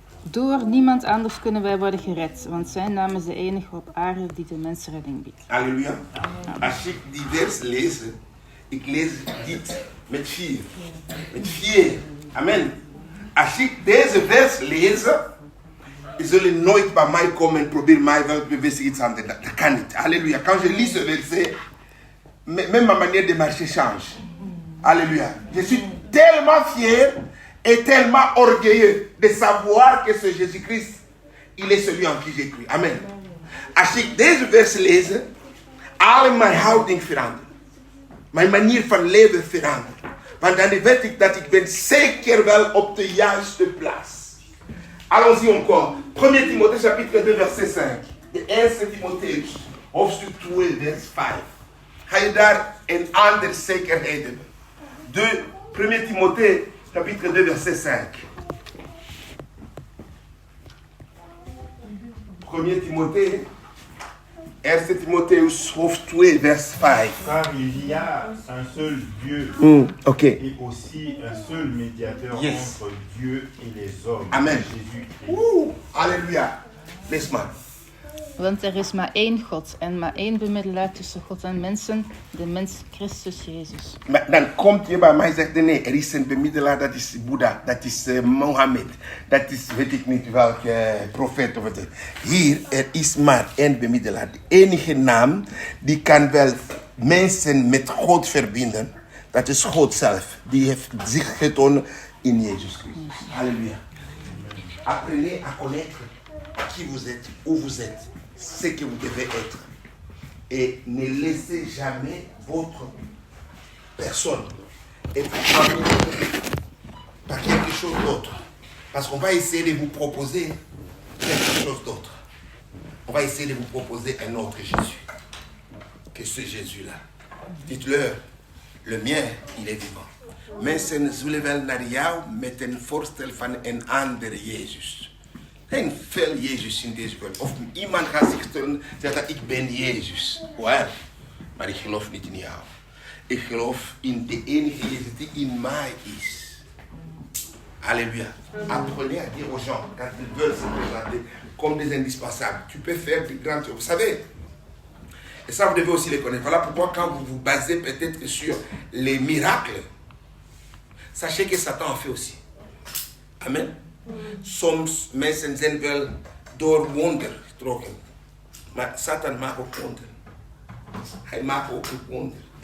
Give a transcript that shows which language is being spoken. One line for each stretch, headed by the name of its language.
Dutch: Door niemand anders kunnen wij worden gered, want zijn naam is de enige op aarde die de mensredding biedt. Alléluia. Als ik die vers lees, ik lees dit met 4. Met 4. Amen. Als ik deze vers lees, zullen nooit bij mij komen en proberen mij wel te bevestigen iets aan. Dat kan niet. Alléluia.
French: Quand je lis ce verset, même ma manière de marcher change. Alléluia. Je suis tellement fier et tellement orgueilleux de savoir que ce Jésus-Christ, il est celui en qui j'ai cru. Amen.
Dutch: Als ik deze vers lees, al mijn houding verandert. Mijn manier van leven verandert. Want dan weet ik dat ik ben zeker wel op de juiste plaats.
French: Allons-y encore. 1 Timothée chapitre 2 verset 5.
Dutch: De 1 Timotheus hoofdstuk 2 vers 5. Ga je daar een andere zekerheid hebben.
French: 1 Timothée chapitre 2 verset 5.
Dutch: 1 Timothée, 1 Timotheus hoofdstuk 2 vers 5.
French: Car il y a un seul Dieu
English: Ok.
French: et aussi un seul médiateur
English: Yes.
French: entre Dieu et les hommes. Amen. Jésus-Christ.
Dutch: Alléluia. Lees maar. Want er is maar één God en maar één bemiddelaar tussen God en mensen, de mens Christus Jezus. Maar dan komt je bij mij en zegt, nee, er is een bemiddelaar, dat is Boeddha, dat is Mohammed, dat is weet ik niet welke profeet of wat. Hier, er is maar één bemiddelaar. De enige naam die kan wel mensen met God verbinden, dat is God zelf. Die heeft zich getoond in Jezus Christus. Halleluja.
French: Apprenez à connaître qui vous êtes, où vous êtes, ce que vous devez être. Et ne laissez jamais votre personne être dominée par quelque chose d'autre. Parce qu'on va essayer de vous proposer quelque chose d'autre. On va essayer de vous proposer un autre Jésus que ce Jésus-là. Dites-leur, le mien, il est vivant.
Dutch: Mensen zullen wel naar jou met een voorstel van een ander Jezus. Er zijn veel Jezus in deze wereld. Of iemand gaat zich stellen en zeggen, ik ben Jezus. Wel, maar ik geloof niet in jou. Ik geloof in de enige Jezus die in mij is. Alléluia.
French: Apprenez à dire aux gens, quand ils veulent se présenter comme des indispensables, tu peux faire des grands trucs. Vous savez, et ça vous devez aussi les connaître. Voilà pourquoi quand vous vous basez peut-être sur les miracles, sachez que Satan en fait aussi. Amen.
Dutch: Soms mensen zijn wel door wonder getrokken. Maar Satan maakt ook wonder. Hij maakt ook wonder.